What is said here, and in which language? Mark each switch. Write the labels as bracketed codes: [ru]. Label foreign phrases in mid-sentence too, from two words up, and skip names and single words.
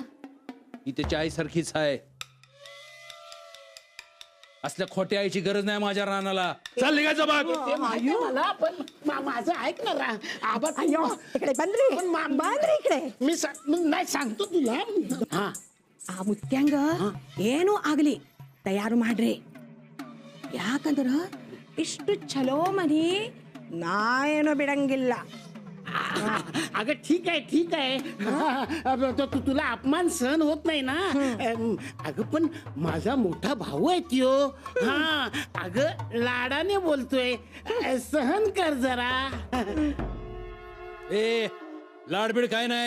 [mr] ही त्याच्या आईसारखीच आहे. असल्या खोट्या आईची गरज नाही माझ्या रानाला. चाल निघायचं बघ. ते माहिती आहे मला पण माझं ऐक ना आबा अयो इकडे बंदरी बंदरी इकडे मी नाही सांगतो तुला. हा [kn] ಆ ಮುತ್ಯಾಂಗ ಏನು ಆಗ್ಲಿ ತಯಾರು ಮಾಡ್ರಿ ಯಾಕಂದ್ರ ಇಷ್ಟು ಚಲೋ ಮನಿ ನಾ ಏನೋ ಬಿಡಂಗಿಲ್ಲ. [mr] अगं ठीक आहे तुला अपमान सहन होत नाही ना. अगं पण माझा मोठा भाऊ आहे त्यो. हा अगं लाडाने बोलतोय, सहन कर जरा. ए लाडबीड काय नाही.